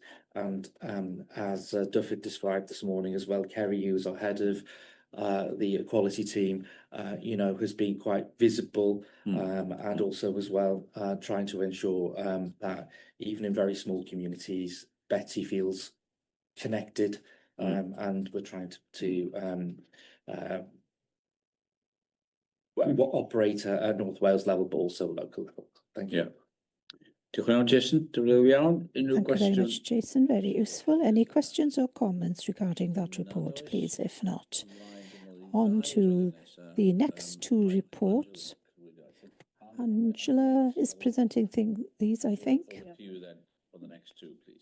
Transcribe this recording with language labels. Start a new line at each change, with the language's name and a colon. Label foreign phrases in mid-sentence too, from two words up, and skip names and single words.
English: And as Duff had described this morning as well, Kerry, who is our head of the equality team, has been quite visible, and also as well trying to ensure that even in very small communities, Betty feels connected, and we're trying to operate at North Wales level, but also local level. Thank you.
Welsh: Diolch yn fawr, Jason. Unrhyw
English: Thank you very much, Jason. Very useful. Any questions or comments regarding that report, please? If not, on to the next 2 reports. Angela is presenting these, I think. You then for the next 2, please.